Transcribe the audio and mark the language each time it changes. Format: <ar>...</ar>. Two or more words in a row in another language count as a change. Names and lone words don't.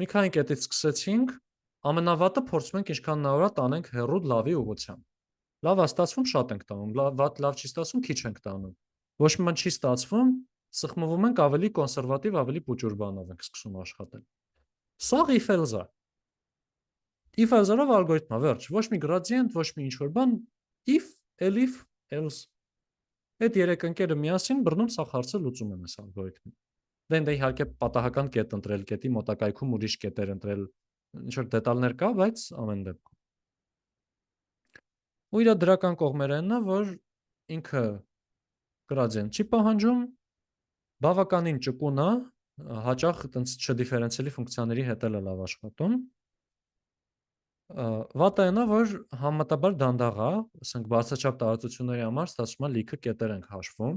<hy>քանի կետից սկսեցինք, ամենավատը փորձում ենք ինչքան հնարավոր է տանենք հեռու լավի ուղղությամբ։ Լավ է ստացվում, շատ ենք տանում, լավ չի ստացվում, քիչ ենք տանում։ Ոչ մի բան չի ստացվում, սխմվում ենք ավելի կոնսերվատիվ, ավելի պուճուր բանով ենք սկսում աշխատել։ Սա if-else է։ If-else-ով ալգորիթմ է, վերջ, ոչ մի gradient, ոչ մի ինչ-որ բան,</hy> <en>if, elif, else։</en> <hy>Այդ երեք ընկերը միասին բռնում սա հարցը լուծում են այս ալգորիթմին։ Դե իհարկե պատահական կետ ընտրել, կետի մոտակայքում ուրիշ կետեր ընտրել, ինչ-որ դետալներ կա, բայց ամեն դեպքում։ Ու իր դրական կողմերը այն է, որ ինքը gradient չի պահանջում, բավականին ճկուն է, հաճախ այտենց չդիֆերենցիալի ֆունկցիաների հետ էլ է լավ աշխատում։ Վատը այն է, որ համեմատաբար դանդաղ է, ասենք բարձրաչափ տարածությունների համար ստացվում է լիքը կետեր ենք հաշվում։</hy>